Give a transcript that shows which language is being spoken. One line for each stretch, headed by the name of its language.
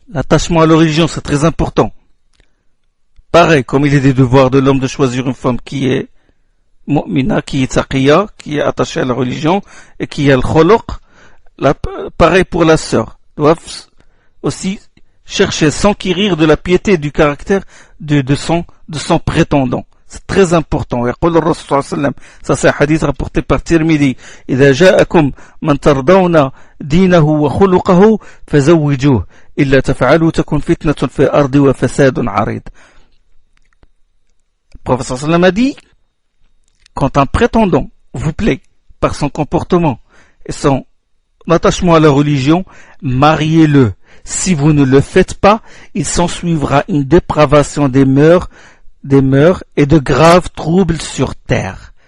French: L'attachement à la religion, c'est très important. Pareil, comme il est des devoirs de l'homme de choisir une femme qui est mu'mina, qui est taqiya, qui est attachée à la religion, et qui a le kholoq. Pareil pour la sœur. Doivent aussi chercher, s'enquérir de la piété et du caractère de son prétendant. C'est très important. Ça c'est un hadith rapporté par Tirmidhi.
Arabic: إذا جاءكم من ترضون دينه وخلقه فزوجوه إلا تفعلوا تكن فتنة في الأرض وفساد عريض.
French: Le professeur sallam a dit, quand un prétendant vous plaît par son comportement et son attachement à la religion, mariez-le. Si vous ne le faites pas, il s'ensuivra une dépravation des mœurs et de graves troubles sur terre.